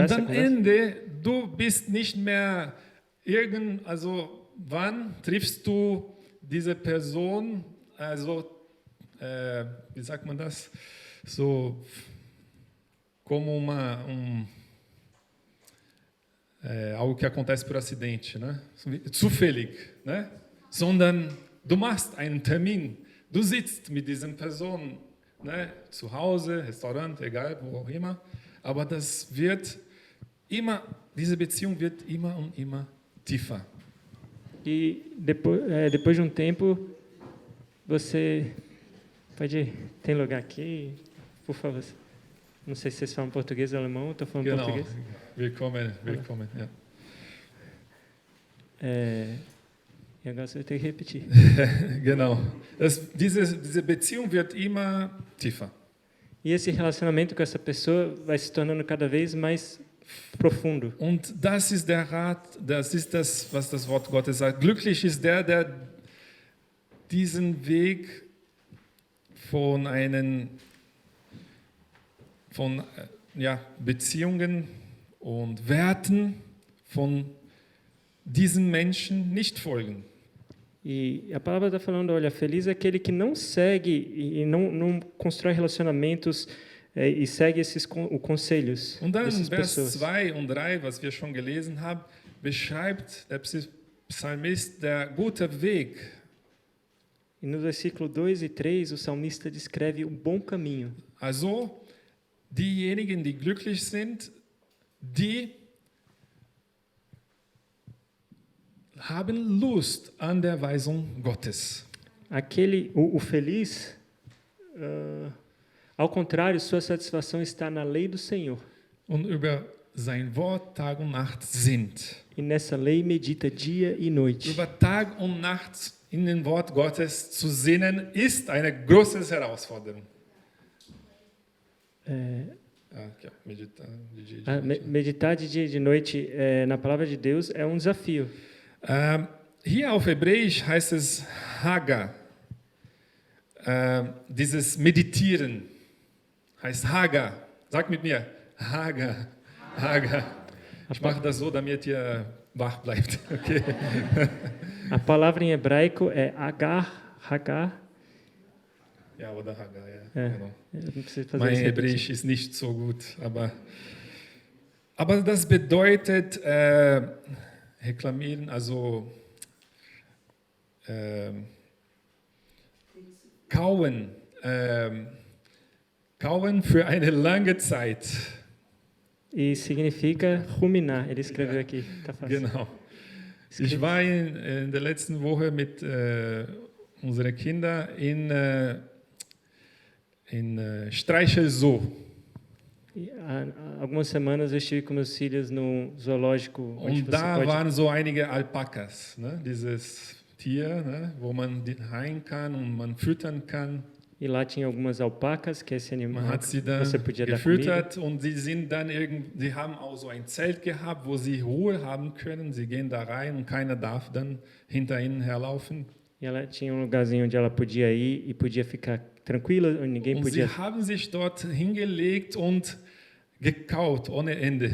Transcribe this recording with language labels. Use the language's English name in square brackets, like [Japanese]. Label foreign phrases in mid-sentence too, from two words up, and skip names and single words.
[German] Und [Portuguese] essa [German] am [Portuguese] conversa. [German] Ende, du bist nicht mehr also wann triffst du diese Person, also wie sagt man das, so [Portuguese] como algo que acontece por acidente, [German] né? Zufällig, né? Sondern du machst einen Termin, du sitzt mit diesen Personen, ne? Zu Hause, Restaurant, egal, wo auch immer, aber das wird immer, diese Beziehung wird immer und immer tiefer. [Portuguese] E depois de um tempo, você pode ir. Tem lugar aqui, por favor. Não sei se vocês falam português ou alemão, estou falando [German] Genau, [Portuguese] português. [German] willkommen, ja. [Portuguese] E agora você vai ter que repetir. [German] Genau. Diese Beziehung wird immer tiefer. [Portuguese] E esse relacionamento com essa pessoa vai se tornando cada vez mais profundo. [German] Und das ist der Rat, das ist das, was das Wort Gottes sagt. Glücklich ist der diesen Weg von Beziehungen und Werten von diesen Menschen nicht folgen. [Portuguese] E a palavra está falando, olha, feliz é aquele que não segue e não constrói relacionamentos e segue esses conselhos [German] Und dann [Portuguese] dessas [German] Vers [Portuguese] pessoas. [German] 2 und 3, was wir schon gelesen haben, beschreibt der Psalmist der gute Weg. [Portuguese] E no versículo 2 e 3, o salmista descreve o bom caminho. [German] Also diejenigen, die glücklich sind, die haben Lust an der Weisung Gottes. [Portuguese] O feliz Ao contrário, sua satisfação está na lei do Senhor. [German] Und über sein Wort Tag und Nacht sinnt. [Portuguese] E nessa lei medita dia e noite. [German] Über Tag und Nacht in den Wort Gottes zu sinnen, ist eine große Herausforderung. [Portuguese] Meditar de dia e de noite na palavra de Deus é um desafio. [German] Hier auf Hebräisch heißt es Haga. Dieses Meditieren heißt Haga. Sag mit mir, Haga. Haga. Ich mache das so, damit ihr wach bleibt. Okay. [Portuguese] A palavra em hebraico é Hagar. [German] Ja, oder Haga, ja. Genau. [Portuguese] Não preciso fazer [German] Mein [Portuguese] isso. [German] Hebräisch ist nicht so gut, aber das bedeutet reklamieren, also kauen, kauen für eine lange Zeit. [Portuguese] E significa ruminar. Ele escreveu aqui. Tá fácil. [German] Genau. Ich war in der letzten Woche mit unseren Kindern in Streichelzoo. [Portuguese] E há algumas semanas eu estive com meus filhos no zoológico onde [German] Und [Portuguese] você [German] da [Portuguese] pode... [German] waren so einige Alpakas, ne? Dieses Tier, ne? Wo man rein kann und man füttern kann. [Portuguese] E lá tinha algumas alpacas, que é esse [German] Man [Portuguese] animal [German] hat sie [Portuguese] que [German] dann [Portuguese] você podia dar comida. [German] gefüttert und sie sind dann sie haben auch so ein Zelt gehabt, wo sie Ruhe haben können. Sie gehen da rein und keiner darf dann hinter ihnen herlaufen. [Portuguese] E ela tinha um lugarzinho onde ela podia ir e podia ficar tranquila, onde ninguém [German] Und sie [Portuguese] podia... [German] haben sich dort hingelegt und gekaut ohne Ende.